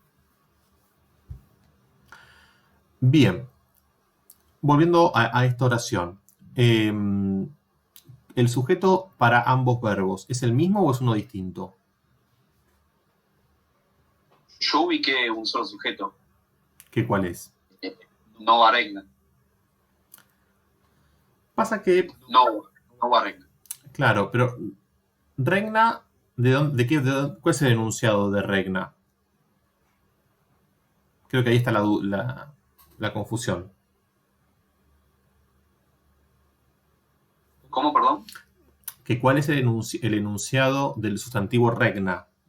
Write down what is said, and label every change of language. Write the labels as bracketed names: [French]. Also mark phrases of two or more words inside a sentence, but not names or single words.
[Spanish] Bien. Volviendo a esta oración. ¿El sujeto para ambos verbos es el mismo o es uno distinto? Yo ubiqué un solo sujeto. ¿Qué cuál es? [Latin] Nova regna. [Spanish] Pasa que... [Latin] Nova regna. [Spanish] Claro, pero regna, ¿cuál es el enunciado de regna? Creo que ahí está la confusión. ¿Cómo, perdón? ¿Cuál es el enunciado del sustantivo regna?